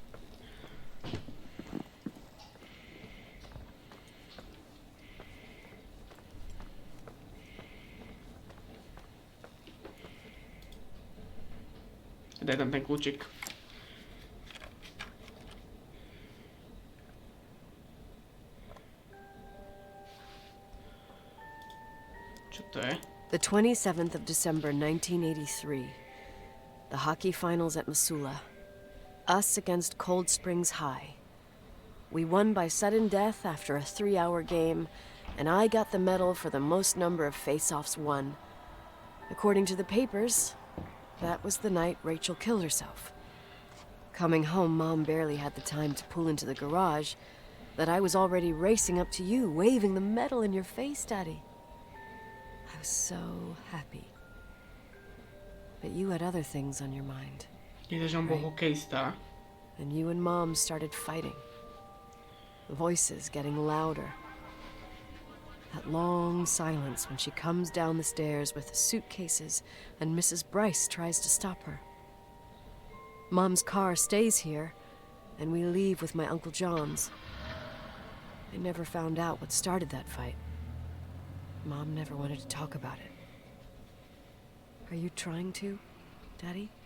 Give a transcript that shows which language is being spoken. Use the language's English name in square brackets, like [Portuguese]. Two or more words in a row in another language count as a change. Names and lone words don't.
[Slovak] Daj tam ten kľúčik. Čo to je? [English] The 27th of December, 1983. The hockey finals at Missoula. Us against Cold Springs High. We won by sudden death after a 3-hour game, and I got the medal for the most number of face-offs won. According to the papers, that was the night Rachel killed herself. Coming home, Mom barely had the time to pull into the garage that I was already racing up to you, waving the medal in your face, Daddy. I was so happy. But you had other things on your mind. [Slovak] Že on bol hokejista. [English] And you and Mom started fighting. The voices getting louder. That long silence when she comes down the stairs with the suitcases and Mrs. Bryce tries to stop her. Mom's car stays here, and we leave with my Uncle John's. I never found out what started that fight. Mom never wanted to talk about it. Are you trying to, Daddy?